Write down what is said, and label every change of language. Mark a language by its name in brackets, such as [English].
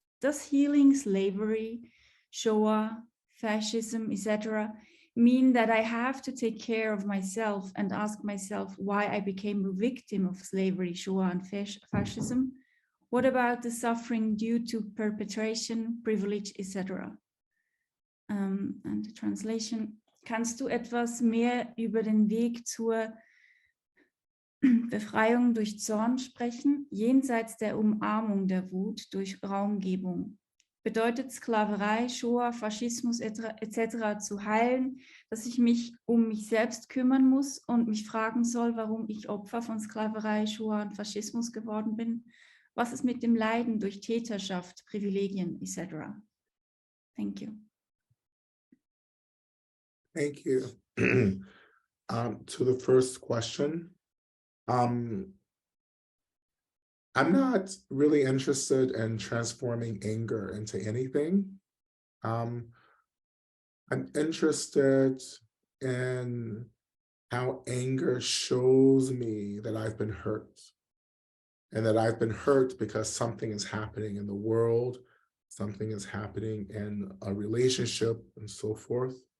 [English] Does healing slavery, Shoah, fascism, etc., mean that I have to take care of myself and ask myself why I became a victim of slavery, Shoah, and fascism? What about the suffering due to perpetration, privilege, etc.? And the translation. [German] Kannst du etwas mehr über den Weg zur Befreiung durch Zorn sprechen, jenseits der Umarmung der Wut durch Raumgebung? Bedeutet Sklaverei, Shoah, Faschismus etc. zu heilen, dass ich mich um mich selbst kümmern muss und mich fragen soll, warum ich Opfer von Sklaverei, Shoah und Faschismus geworden bin? Was ist mit dem Leiden durch Täterschaft, Privilegien etc.? [English] Thank you. Thank you. To the first question, I'm not really interested in transforming anger into anything. I'm interested in how anger shows me that I've been hurt, and that I've been hurt because something is happening in the world, something is happening in a relationship, and so forth.